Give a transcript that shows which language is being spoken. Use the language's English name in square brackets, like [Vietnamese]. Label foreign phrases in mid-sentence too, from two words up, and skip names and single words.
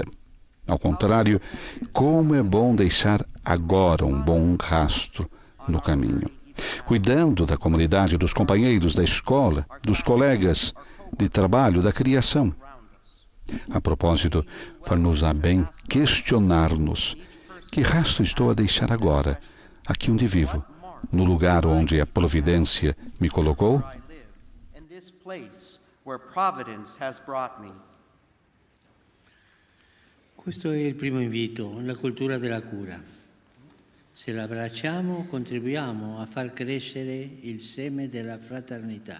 [Portuguese] Ao contrário, como é bom deixar agora um bom rastro no caminho, cuidando da comunidade, dos companheiros da escola, dos colegas de trabalho, da criação. A propósito, faz-nos a bem questionar-nos: que rastro estou a deixar agora, aqui onde vivo, no lugar onde a providência me colocou? [Italian] Questo è il primo invito, la cultura della cura. Se la abbracciamo, contribuiamo a far crescere il seme della fraternità.